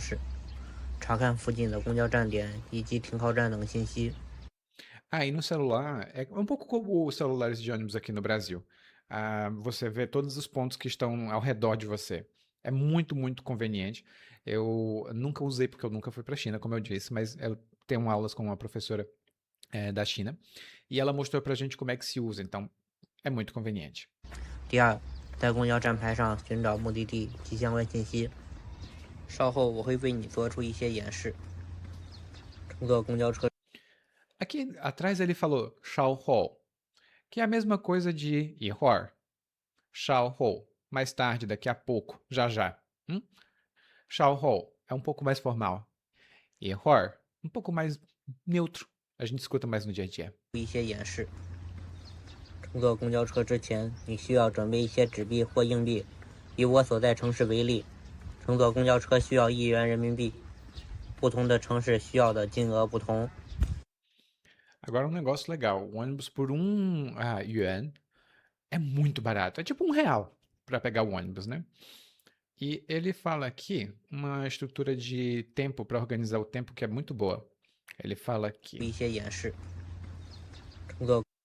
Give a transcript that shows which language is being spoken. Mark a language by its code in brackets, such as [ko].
[zh] 式，查看附近的公交站点以及停靠站等信息。 [pt] Aí no celular, é um pouco como os celulares de ônibus aqui no Brasil. Você vê todos os pontos que estão ao redor de você. É muito, muito conveniente. Eu nunca usei porque eu nunca fui para a China, como eu disse, mas eu tenho aulas com uma professora da China e ela mostrou para a gente como é que se usa, então é muito conveniente. [zh] 第二，在公交站牌上寻找目的地及相关信息。稍后我会为你做出一些演示。乘坐公交车 [pt] Aqui atrás ele falou Shaohou, que é a mesma coisa de 一会儿, Shaohou, mais tarde, daqui a pouco, já já. Shaohou é um pouco mais formal. 一会儿, um pouco mais neutro. A gente escuta mais no dia a dia. [zh] 一些演示。乘坐公交车之前，你需要准备一些纸币或硬币。以我所在城市为例，乘坐公交车需要1元人民币，不同的城市需要的金额不同。 [pt] Agora um negócio legal, o ônibus por yuan é muito barato, é tipo R$ 1 para pegar o ônibus, né? E ele fala aqui uma estrutura de tempo para organizar o tempo que é muito boa. Ele fala aqui. [zh] 一些演示。乘坐